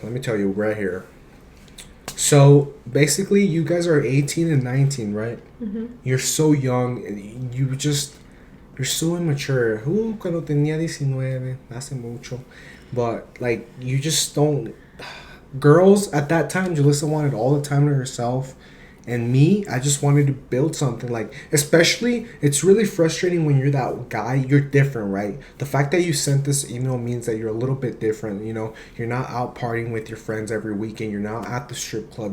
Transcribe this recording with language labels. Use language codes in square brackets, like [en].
[en] Let me tell you right here. So basically, you guys are 18 and 19, right? Mm-hmm. You're so young. You're so immature. [es] Cuando tenía 19, hace mucho. [en] But, like, you just don't... Girls, at that time, Julissa wanted all the time to herself. And me, I just wanted to build something. Like, especially, it's really frustrating when you're that guy. You're different, right? The fact that you sent this email means that you're a little bit different. You know, you're not out partying with your friends every weekend. You're not at the strip club.